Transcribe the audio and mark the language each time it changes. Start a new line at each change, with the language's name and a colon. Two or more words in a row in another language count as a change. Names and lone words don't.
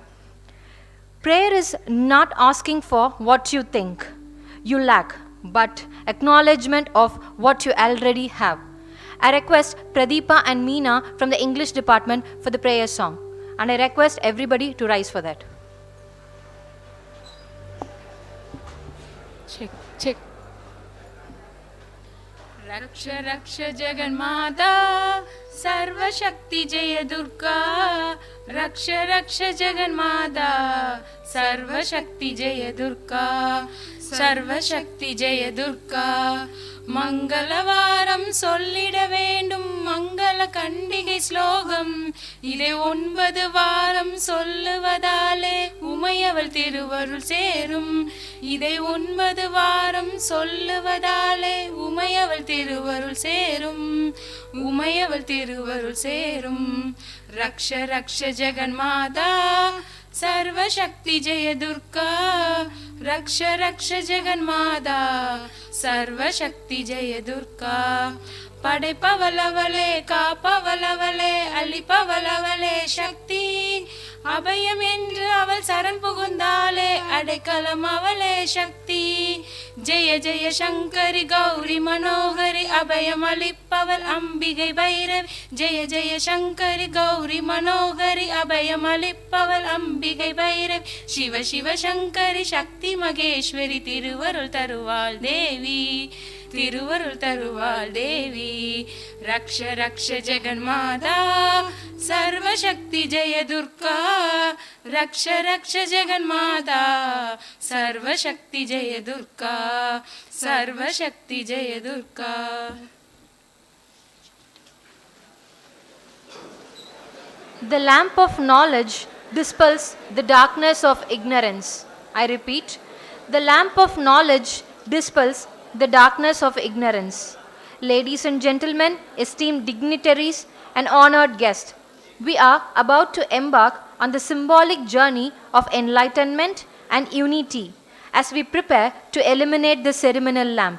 English: Prayer is not asking for what you think you lack, but acknowledgement of what you already have. I request Pradeepa and Meena from the English department for the prayer song, and I request everybody to rise for that. Check.
Sanskrit: रक्ष रक्ष जगन्माता सर्वशक्ति जय दुर्गा रक्ष रक्ष जगन्माता सर्वशक्ति जय दुर्गा सर्वशक्ति जय दुर्गा
Tamil: மங்களவாரம் சொல்லிட வேண்டும் மங்கள கண்டிகை ஸ்லோகம் இதை 9 வாரம் சொல்லுவதாலே உமையவள் திருவருள் சேரும் இதை 9 வாரம் சொல்லுவதாலே உமையவள் திருவருள் சேரும் உமையவள் திருவருள் சேரும்
Sanskrit: रक्ष रक्ष जगन्माता सर्वशक्ति जय दुर्गा रक्ष रक्ष जगन्माता सर्वशक्ति जय दुर्गा
Tamil: படைப்பவளவளே காப்பவளவளே அளிப்பவளவளே சக்தி அபயம் என்று அவள் சரண் புகுந்தாலே அடைக்கலம் அவளே சக்தி ஜெய ஜெய சங்கரி கௌரி மனோகரி அபயம் அளிப்பவள் அம்பிகை பைரவி ஜெய ஜெய சங்கரி கௌரி மனோகரி அபயம் அளிப்பவள் அம்பிகை பைரவி சிவ சிவ சங்கரி சக்தி மகேஸ்வரி திருவருள் தருவாள் தேவி திருவருள் தருவாள் தேவி
Sanskrit: रक्ष रक्ष जगन्माता सर्वशक्ति जय दुर्गा रक्ष रक्ष जगन्माता सर्वशक्ति जय दुर्गा सर्वशक्ति जय दुर्गा
English: The lamp of knowledge dispels the darkness of ignorance. I repeat, the lamp of knowledge dispels the darkness of ignorance. Ladies and gentlemen, esteemed dignitaries and honored guests, we are about to embark on the symbolic journey of enlightenment and unity as we prepare to illuminate the ceremonial lamp.